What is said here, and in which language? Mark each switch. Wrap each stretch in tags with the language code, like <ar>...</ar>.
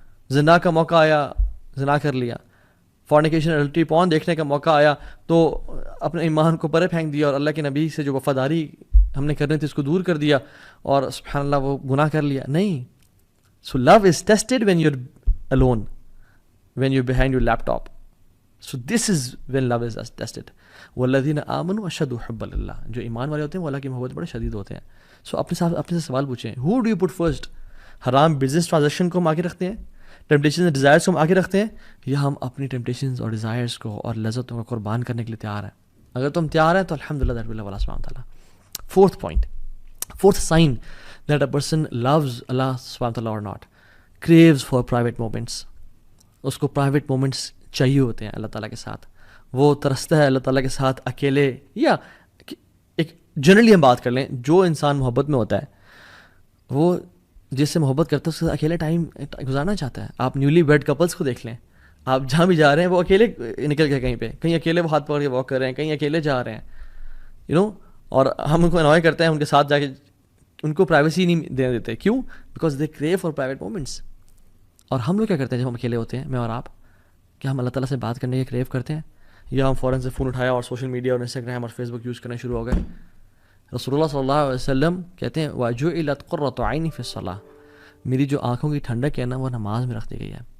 <ur>زنا کا موقع آیا، زنا کر لیا. فورنیکیشن الٹری پون دیکھنے کا موقع آیا تو اپنے ایمان کو پرے پھینک دیا اور اللہ کے نبی سے جو وفاداری ہم نے کرنی تھی اس کو دور کر دیا اور سبحان اللہ وہ گناہ کر لیا. نہیں.</ur> <en>So love is tested when you are alone, when you're behind your laptop. So this is when love is tested.</en> <ar>وَالَّذِينَ آمَنُوا أَشَدُّ حُبًّا لِلَّهِ.</ar> <ur>جو ایمان والے ہوتے ہیں وہ اللہ کی محبت بڑے شدید ہوتے ہیں. سو اپنے سے سوال پوچھیں,</ur> <en>who do you put first؟</en> <ur>حرام بزنس ٹرانزیکشن کو ہم آگے رکھتے ہیں, ٹیمپٹیشن اینڈ ڈیزائرس کو ہم آگے رکھتے ہیں, یا ہم اپنی ٹیمپٹیشنز اور ڈیزائرس کو اور لذتوں کو قربان کرنے کے لیے تیار ہیں؟ اگر تم تیار ہیں تو الحمدللہ</ur> <en>that will love</en> <ur>اللہ سبحانہ وتعالیٰ.</ur> <en>Fourth point, fourth sign that a person loves Allah سبحانہ وتعالیٰ اور not, craves for private moments.</en> <ur>اس کو پرائیویٹ مومنٹس چاہیے ہوتے ہیں اللہ تعالیٰ کے ساتھ. وہ ترستا ہے اللہ تعالیٰ کے ساتھ اکیلے, یا ایک جنرلی ہم بات کر لیں, جو انسان محبت میں ہوتا ہے وہ جس سے محبت کرتا ہے اس کے ساتھ اکیلے ٹائم گزارنا چاہتا ہے. آپ نیولی ویڈ کپلس کو دیکھ لیں, آپ جہاں بھی جا رہے ہیں وہ اکیلے نکل کے کہیں پہ, کہیں اکیلے وہ ہاتھ پکڑ کے واک کر رہے ہیں, کہیں اکیلے جا رہے ہیں, اور ہم ان کو انوائے کرتے ہیں ان کے ساتھ جا کے, ان کو پرائیویسی نہیں دینے دیتے.</ur> <en>کیوں؟ Because they crave for private moments.</en> <ur>اور ہم لوگ کیا کرتے ہیں جب ہم اکیلے ہوتے ہیں, میں اور آپ, کیا ہم اللہ تعالیٰ سے بات کرنے کے کریو کرتے ہیں, یا ہم فوراً سے فون اٹھایا اور سوشل میڈیا اور انسٹاگرام اور فیس بک یوز کرنا شروع ہو گئے؟ رسول اللہ صلی اللہ علیہ وسلم کہتے ہیں</ur> <ar>وَجُعِلَتْ قُرَّةُ عَيْنِي فِي الصَّلَاةِ,</ar> <ur>میری جو آنکھوں کی ٹھنڈک ہے نا وہ نماز میں رکھ دی گئی ہے.</ur>